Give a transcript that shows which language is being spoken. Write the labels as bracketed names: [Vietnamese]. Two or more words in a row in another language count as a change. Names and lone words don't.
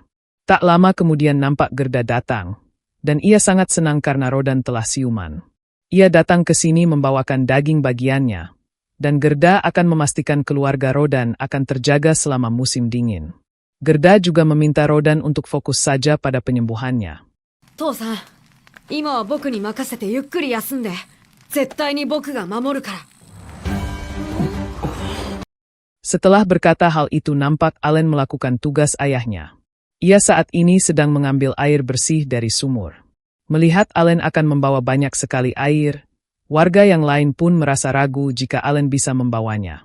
[Indonesian] Tak lama kemudian nampak Gerda datang, dan ia sangat senang karena Rodan telah siuman. Ia datang ke sini membawakan daging bagiannya, dan Gerda akan memastikan keluarga Rodan akan terjaga selama musim dingin. Gerda juga meminta Rodan untuk fokus saja pada penyembuhannya. [Japanese] 父さん、今は僕に任せてゆっくり休んで. 絶対に僕が守るから. [Indonesian] Setelah berkata hal itu nampak Allen melakukan tugas ayahnya. Ia saat ini sedang mengambil air bersih dari sumur. Melihat Allen akan membawa banyak sekali air, warga yang lain pun merasa ragu jika Allen bisa membawanya.